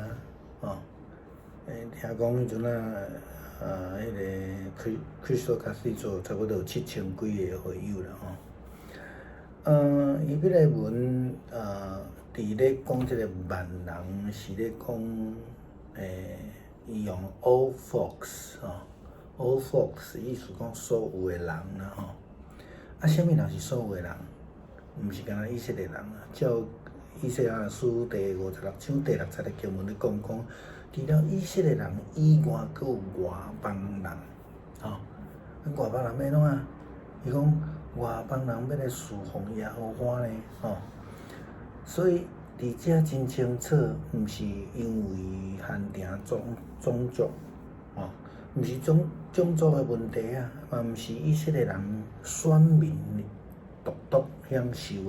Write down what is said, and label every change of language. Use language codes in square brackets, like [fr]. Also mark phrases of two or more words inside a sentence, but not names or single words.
[nan] 听讲迄阵迄个 Crystal Cathedral 差不多有7000几个会友啦伊迄个文伫咧讲这个万人是咧讲伊用 [en] all folks， all folks [nan] 意思讲所有的人啦啥物人是所有的人？毋是干那以色列人照以赛亚书第56章第6节的经文咧讲，除了以色列人以外，阁有外邦人外邦人要怎伊讲外邦人要来侍奉耶和华呢所以伫遮真清楚，毋是因为限定种族，吼，毋是种族的问题啊，嘛毋是以色列人选民独享受的。